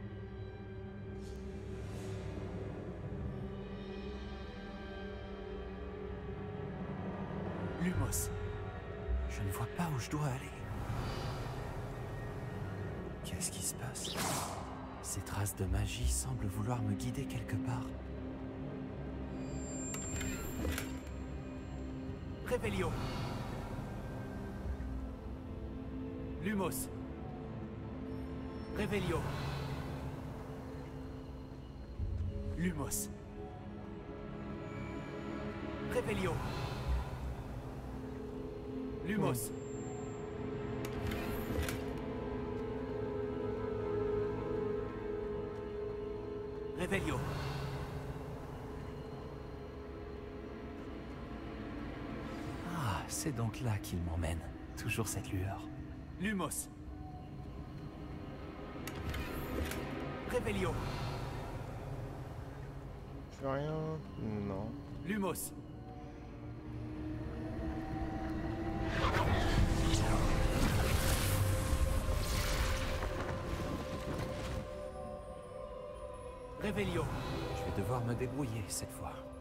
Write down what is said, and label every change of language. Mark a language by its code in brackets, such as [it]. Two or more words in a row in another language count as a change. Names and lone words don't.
[fr] Lumos, je ne vois pas où je dois aller. Qu'est-ce qui se passe? Ces traces de magie semblent vouloir me guider quelque part. Revelio. Lumos. Revelio. Lumos. Revelio. Lumos. Revelio. Ah, c'est donc là qu'il m'emmène. Toujours cette lueur. Lumos. Revelio. Je fais rien. Non. Lumos. Revelio. Je vais devoir me débrouiller cette fois.